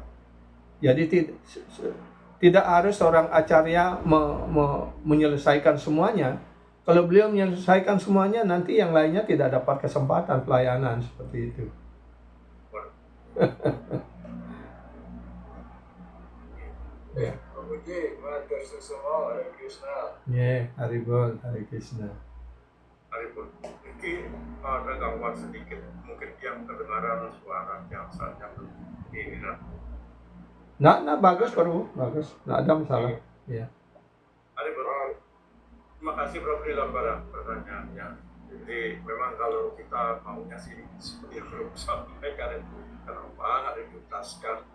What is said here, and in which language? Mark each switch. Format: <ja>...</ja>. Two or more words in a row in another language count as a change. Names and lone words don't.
<id>Jadi tidak harus seorang acarya menyelesaikan semuanya. Kalau beliau menyelesaikan semuanya, nanti yang lainnya tidak dapat kesempatan pelayanan seperti itu. Ya.</id> <ban>Ye, matur suksema Hare Krishna.</ban> <id>Haribol, Hare Krishna. Haripun, ini ada gangguan sedikit, mungkin yang kedengaran suara yang saja ini lah. Nah, bagus Prabu, bagus. Nggak ada masalah. Ya. Haripun, terima kasih Prof dalam pertanyaannya. Jadi memang kalau kita maunya sih seperti yang Prof sampaikan itu kenapa ada dituntaskan.</id>